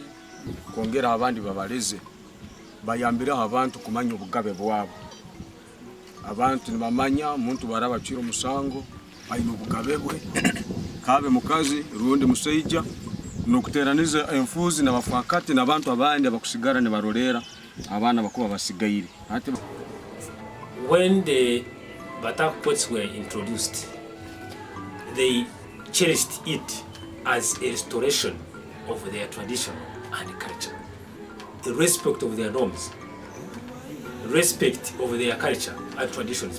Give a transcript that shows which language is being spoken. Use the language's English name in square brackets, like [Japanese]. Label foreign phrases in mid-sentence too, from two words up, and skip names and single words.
[Tooro] kongera abandi babaleze bayambira abantu kumanya obugabe bwabo abantu nibamanya muntu barabacira omusango ayina obugabe bwe kabe mukazi rundi museija nokuteraniza enfuzi n'abafakati n'abantu abandi abakusigara ne barolera abana bakuba basigaire ati [English] when the Bataka courts were introduced, they cherished it as a restoration of their tradition and culture, the respect of their norms, respect of their culture and traditions.